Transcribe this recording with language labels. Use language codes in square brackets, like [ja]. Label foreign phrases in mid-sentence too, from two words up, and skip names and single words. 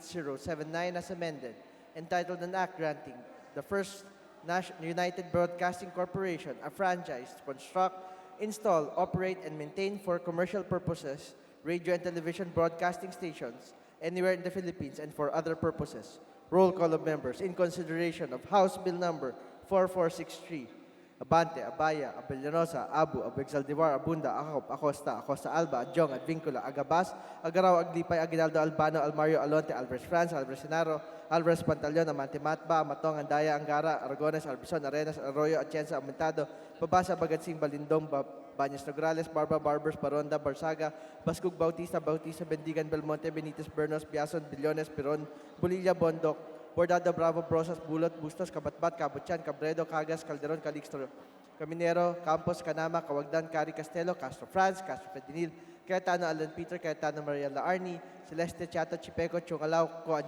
[en] 8079 as amended, entitled an act granting the First United Broadcasting Corporation a franchise to construct, install, operate, and maintain for commercial purposes radio and television broadcasting stations anywhere in the Philippines and for other purposes. Roll call of members in consideration of House Bill number 4463. Abante, Abaya, Abellanosa, Abu, Abexaldivar, Abunda, Acop, Acosta, Acosta Alba, Adjong, Advincula, Agabas, Agaraw, Aglipay, Aguinaldo, Albano, Almario, Alonte, Alvarez France, Alvarez Senaro, Alvarez Pantaleon, Amante Matba, Matong, Andaya, Angara, Aragones, Arbison, Arenas, Arroyo, Atienza, Aumentado, Babasa, Bagatsing, Balindong, Bañas Nograles, Barba, Barbers, Baronda, Barsaga, Bascug, Bautista, Bautista, Bendigan, Belmonte, Benitez, Bernos, Biason, Billones, Piron, Bulilla, Bondok, Bordado, Bravo, Brosas, Bulot, Bustos, Kabatbat, Kabutyan, Cabredo, Cagas, Calderon, Calixto, Caminero, Campos, Canama, Cawagdan, Cari Castelo, Castro France, Castro Fedinil, Cayetano Alan Peter, Cayetano Maria Laarni, Celeste Chato, Chipeco, Chungalao, Co